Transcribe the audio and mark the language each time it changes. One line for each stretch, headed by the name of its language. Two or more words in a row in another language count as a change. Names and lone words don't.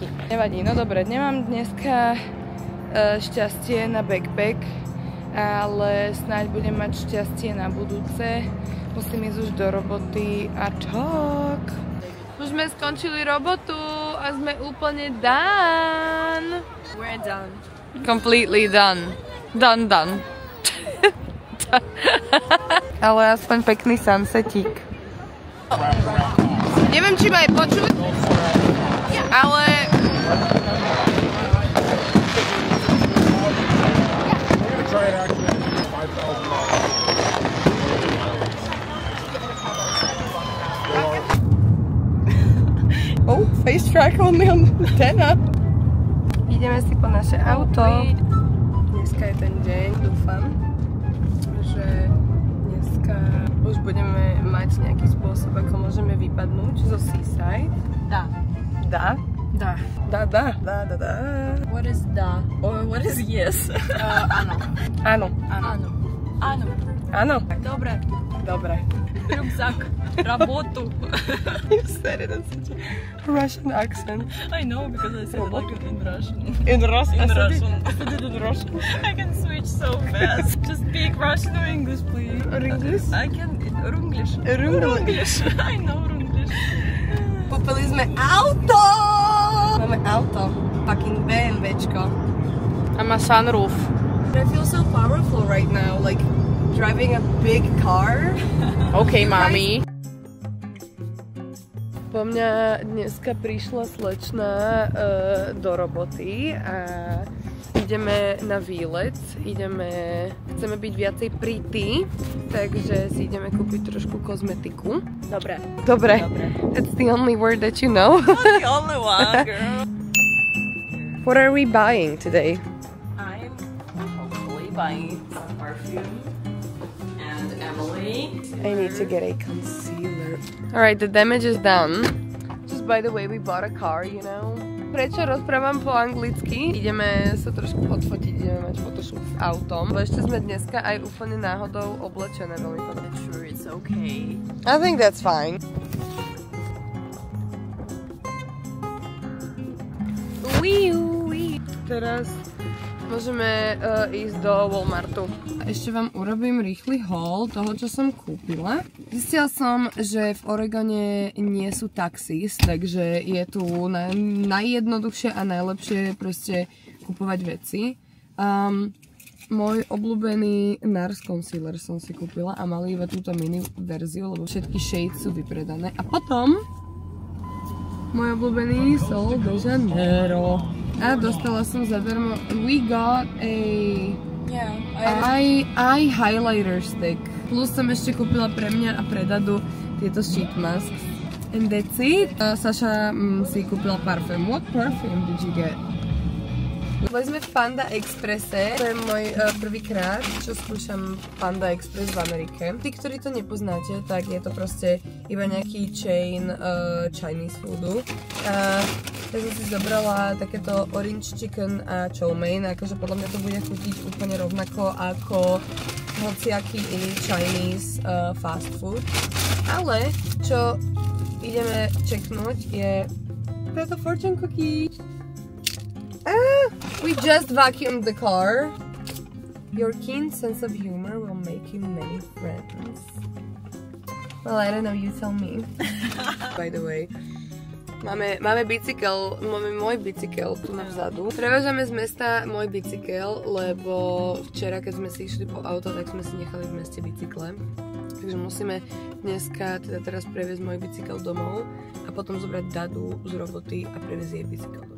Slovak: Nevadí, no dobre, nemám dneska šťastie na backpack, ale snáď budem mať šťastie na budúce. Musím ísť už do roboty a čak. Už sme skončili robotu a sme úplne done.
English: We're done. Completely done. Done.
Slovak: Ale aspoň pekný sunsetík. Neviem, či ma aj počuť, ale oh,
English: face track only on antenna.
Slovak: Ideme si po naše auto. Dneska je ten deň, dúfam, že dneska už budeme mať nejaký spôsob, ako môžeme vypadnúť zo Seaside.
English: Da. What is da? Or what is yes?
Slovak: Áno. Dobre. Ruksak.
Russian: Работу.
English: You said it in such a Russian accent. I know, because I said it like in Russian. In Russian? I said it in Russian. I can switch so fast. Just speak Russian or English, please. Or English? I can Runglish. Runglish. I know Runglish.
Slovak: Kúpili sme auto! Máme auto. Fucking BMWčko. A má sunroof.
English: I feel so powerful right now, like driving a big car.
Slovak: Okay, mami. Po mňa dneska prišla slečna do roboty a ideme na výlet, chceme byť viacej pretty, takže si ideme kúpiť trošku kozmetiku. Dobre.
English: That's the only word that you know. Not the only one, girl. What are we buying today? I'm hopefully buying some perfume. And Emily. I need to get a concealer. Alright, the damage is done. Just by the way, we bought a car, you know?
Slovak: prečo rozprávam po anglicky? Ideme sa trošku odfotiť, ideme mať photoshoot s autom. Bo ešte sme dneska aj úplne náhodou oblečené veľmi podobne.
English: Sure, it's okay. I think that's fine.
Slovak: Teraz môžeme ísť do Walmartu. Ešte vám urobím rýchly haul toho, čo som kúpila. Zistila som, že v Oregone nie sú taxis, takže je tu najjednoduchšie a najlepšie proste kupovať veci. Môj obľúbený NARS concealer som si kúpila a mali iba túto mini verziu, lebo všetky shades sú vypredané. A potom môj obľúbený Sol de Janeiro. A dostala som zadarmo.
English: We got a eye highlighter stick.
Slovak: Plus som ešte kúpila pre mňa a pre Dadu tieto
English: sheet masks. And that's it.
Slovak: Saša si kúpila parfém.
English: What perfume did you get?
Slovak: Boli sme v Panda Expresse. To je môj prvýkrát, čo skúšam Panda Express v Amerike. Tí, ktorí to nepoznáte, tak je to proste iba nejaký
English: chain Chinese
Slovak: foodu. Ja som si zobrala takéto
English: orange chicken
Slovak: a chow mein, akože podľa mňa to bude chutiť úplne rovnako ako hociaký iný
English: Chinese fast food.
Slovak: Ale čo ideme čeknúť je táto
English: fortune cookie. We just vacuumed the car. Your keen sense of humor will make you many friends. Well, I don't know, you tell me. By the way.
Slovak: Máme bicykel, máme môj bicykel tu na vzadu. Prevážame z mesta môj bicykel, lebo včera, keď sme si išli po auto, tak sme si nechali v meste bicykle. Takže musíme dneska, teda teraz previesť môj bicykel domov a potom zobrať Dadu z roboty a previesť jej bicykel domov.